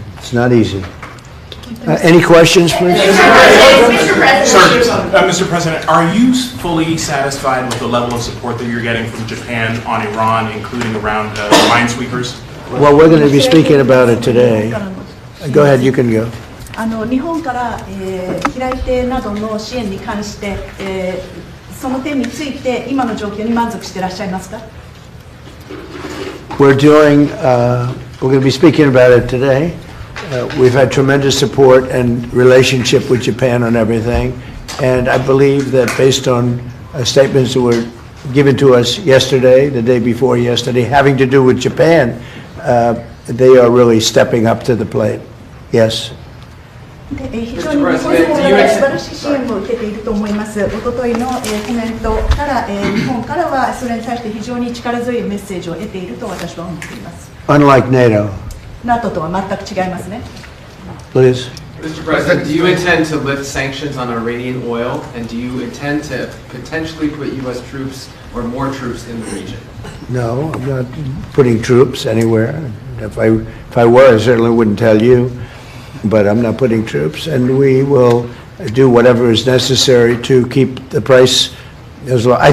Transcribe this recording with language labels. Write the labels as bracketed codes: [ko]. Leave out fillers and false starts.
[en] It's not easy. Any questions, please? Mr. President, are you fully satisfied with the level of support that you're getting from Japan on Iran, including around minesweepers? Well, we're going to be speaking about it today. Go ahead, you can go. [ja] 日本から、平井邸などの支援に関して、その点について今の状況に満足していらっしゃいますか？ [en] We're going to be speaking about it today. We've had tremendous support and relationship with Japan on everything, and I believe that based on statements that were given to us yesterday, the day before yesterday, having to do with Japan, they are really stepping up to the plate. Yes. [ja] 非常に日本政府から素晴らしい支援を受けていると思います。おとといのコメントから、日本からはそれに対して非常に力強いメッセージを得ていると私は思っています。 [en] Unlike NATO. [ja] NATO とは全く違いますね。 [en] Please. Mr. President, do you intend to lift sanctions on Iranian oil, and do you intend to potentially put U.S. troops or more troops in the region? No, I'm not putting troops anywhere. If I were, I certainly wouldn't tell you. But I'm not putting troops, and we will do whatever is necessary to keep the price as low.